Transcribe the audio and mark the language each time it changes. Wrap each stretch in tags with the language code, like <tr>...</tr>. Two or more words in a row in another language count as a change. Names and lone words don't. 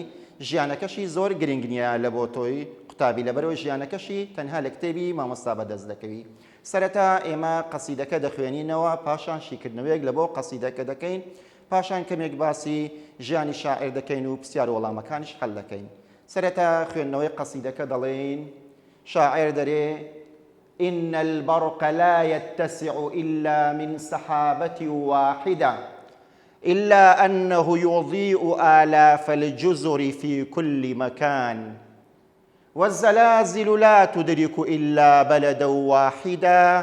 <ckb>ژیانەکەشی زۆر گرنگ نییە لە بۆ تۆی قوتابی، لەبەرەوەی ژیانەکەشی تەنها لە کتێبی مامۆستا بەدەست دەکەوی. سەرەتا ئێمە قەسیدەکە دەخوێنینەوە، پاشان شیکردنەوەیەک لە بۆ قەسیدەکە دەکەین، پاشان کەمێک باسی ژیانی شاعیر دەکەین و پرسیار و وەڵامەکانیش هەڵ دەکەین. سەرەتا خوێندنەوەی قەسیدەکە دەڵێن شاعیر دەرێ</ckb> <ar>إن البرق لا يتسع إلا من سحابة واحدة إلا أنه يضيء آلاف الجزر في كل مكان والزلازل لا تدرك إلا بلدا واحدا</ar>